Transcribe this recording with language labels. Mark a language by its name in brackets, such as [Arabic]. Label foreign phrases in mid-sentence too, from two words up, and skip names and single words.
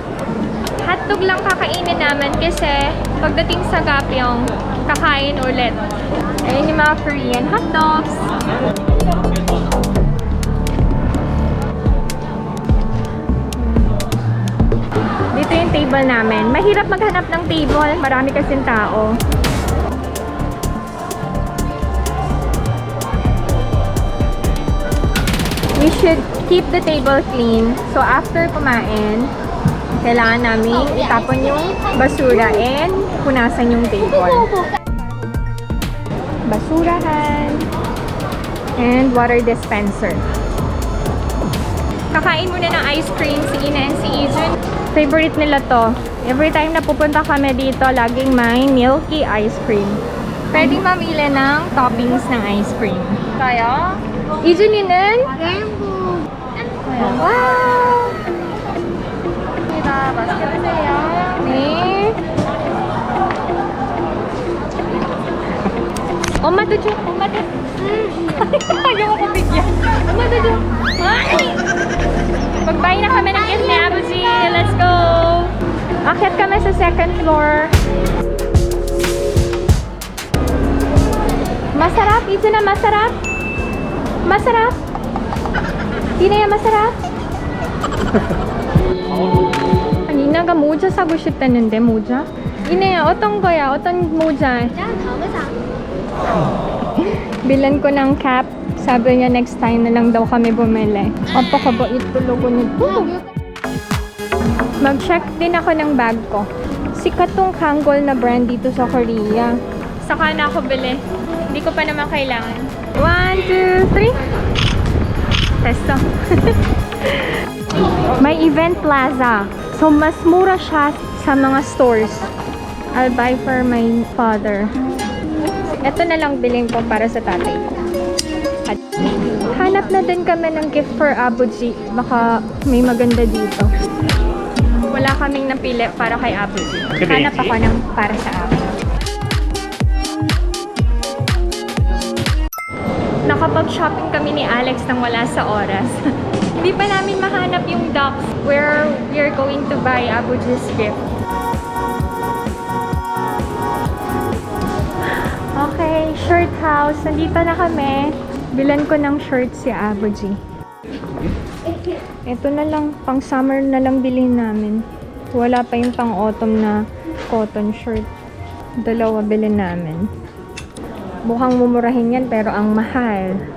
[Filipino] Hotdog lang kakainin namin kasi pagdating sa Gapyong, kakain ulit. Ayun yung mga Korean hotdogs. Dito yung table namin. Mahirap maghanap ng table. Marami kasing tao. [English] We should keep the table clean. So after [Filipino] kumain, kailangan namin itapon yung basura and punasan yung table. Basurahan and [English] water dispenser. [Filipino] Kakain muna ng ice cream si Ina and si Ijun. Favorite nila to. [English] Every time [Filipino] na pupunta kami dito, laging may milky ice cream. Pwedeng mamili ng toppings ng ice cream. Kaya, Ijuni는? Rainbow. Wow! Diba, [Korean] 맛있게 드세요. 네. 엄마도 줘, 엄마도. [Filipino] Ayaw ko bigyan. [Korean] 엄마도 줘. [Filipino] Ay! Mag-buy na kami ng gift ni Abuji. [English] Let's go! [Filipino] Akyat kami sa second floor. Masarap? Ito na masarap? Masarap? Tinaya masarap? [Korean] 이나가 모자 사고 싶다는데 모자? 이나야 어떤 거야? 어떤 모자? 난 다음에 사. [Filipino] Bilan ko ng cap. Sabi niya [English] next time [Filipino] na lang daw kami bumili. Apakabait tulogo nito. Mag-check din ako ng bag ko. Sikat tong Kangol na brand dito sa Korea. Saka na ako bili. Hindi ko pa naman kailangan. 1, 2, 3. Testo. May event plaza. So, mas mura siya sa mga stores. [English] I'll buy for my father. [Filipino] Ito na lang bilhin ko para sa tatay ko. At hanap na din kami ng [English] gift for [Filipino] Abuji. Baka may maganda dito. Wala kaming napili para kay Abuji. Hanap ako ng para sa akin. Nakapag-shopping kami ni Alex nang wala sa oras. Hindi pa namin mahanap yung docks [English] where we are going to buy Abuji's gift. Okay, shirt house. [Filipino] Nandito na kami. Bilan ko ng shirt si Abuji. Ito na lang, pang summer na lang bilhin namin. Wala pa yung pang autumn na [English] cotton shirt. [Filipino] Dalawa bilhin namin. Mukhang mumurahin yan pero ang mahal.